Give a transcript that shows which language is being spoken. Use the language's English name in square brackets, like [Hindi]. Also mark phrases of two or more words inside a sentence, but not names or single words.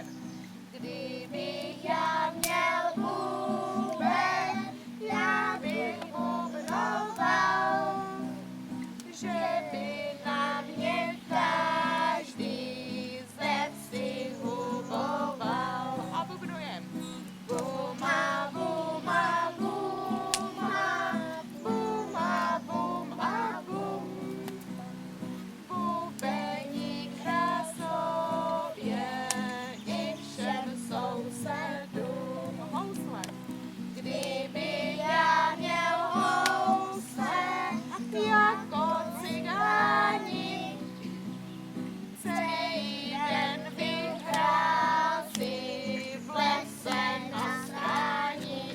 [Czech] kdybych já měl buben, já bych bubnoval, že by na mě každý ze vsi huboval. [Slovak] A bubnujem. Buma, buma, buma, buma, bum a bum. [Czech] Bubeník hrá sobě i všem sousedům. Housle. Kdyby já měl housle jako cigáni, celý den bych hrál si v lese na stráni.